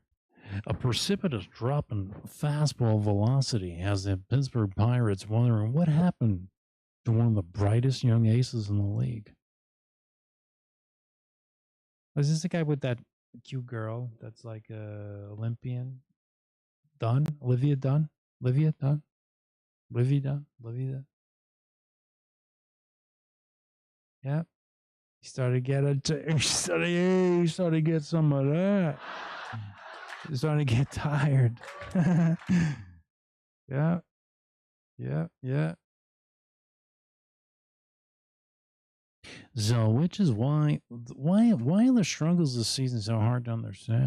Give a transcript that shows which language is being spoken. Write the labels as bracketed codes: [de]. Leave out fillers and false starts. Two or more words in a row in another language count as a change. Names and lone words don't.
[en] A precipitous drop in fastball velocity has the Pittsburgh Pirates wondering what happened to one of the brightest young aces in the league. Is this the guy with that cute girl that's like a Olympian? Dunne? Olivia Dunne? Olivia Dunne? Olivia Dunne? Olivia Dunne? Yep. He started to get some of that. He's starting to get tired. Yeah. So, which is why are the struggles this season so hard to understand?